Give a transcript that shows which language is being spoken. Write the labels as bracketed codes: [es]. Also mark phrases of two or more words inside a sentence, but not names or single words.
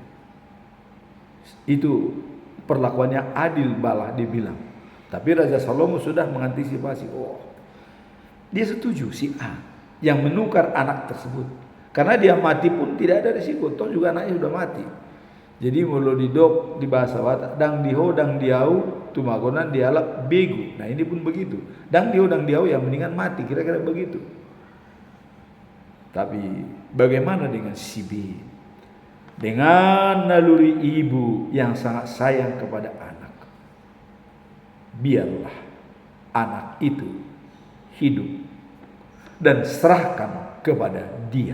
[id] Itu perlakuannya adil balah dibilang. Tapi Raja Salomo sudah mengantisipasi. Oh, dia setuju si A yang menukar anak tersebut. Karena dia mati pun tidak ada risiko. Toh juga anaknya sudah mati. [bbc] Jadi mulu didok di bahasa Batak, dang diho dang diau tumagonan dialap begu. Nah ini pun begitu. Dang diho dang diau [id] yang mendingan mati, kira-kira begitu. Tapi bagaimana dengan si B? Dengan naluri ibu yang sangat sayang kepada anak, biarlah anak itu hidup dan serahkan kepada dia.